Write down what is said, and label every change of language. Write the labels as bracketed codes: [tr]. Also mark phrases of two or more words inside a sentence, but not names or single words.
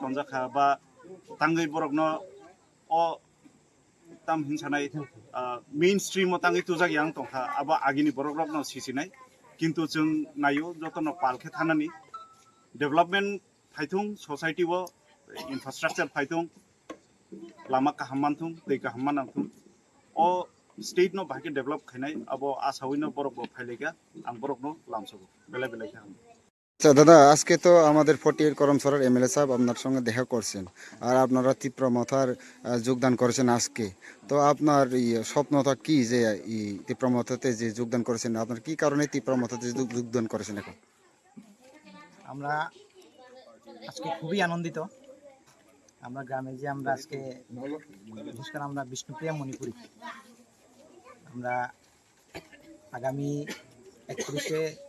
[brx] तंजाखा बा तांगै बरकनो अ ताम हिंसानाय [en] main stream [brx] तांगै तुजाग yang तंखा अब आगिनि बरकनो सिसिनाय किन्तु जों नायो जतन पालखे थानानि डेभलपमेन्ट फाइथुं सोसाइटी वो इंफ्रास्ट्रक्चर फाइथुं लामा काहामानथुं दै काहामानथुं अ स्टेट नो बाकी डेभलप खायनाय अब आसावैनो बरक फाइलेगा आं बरकनो लामसगो बेले बेले खाम [bn] আচ্ছা দাদা আজকে তো আমাদের 48 করমসরের এমএলএ সাহেব আপনার সঙ্গে দেখা করছেন আর আপনারা তীব্র মাথার যোগদান করেছেন আজকে তো আপনার স্বপ্নটা কি যে এই তীব্র মাথাতে যে যোগদান করেছেন আপনার কি কারণে তীব্র মাথাতে যোগদান করেছেন এখন আমরা আজকে খুবই আনন্দিত আমরা গ্রামে যে আমরা আজকে বিশেষ করে আমরা বিষ্ণুপ্রিয়া মণিপুরি আমরা আগামী 31শে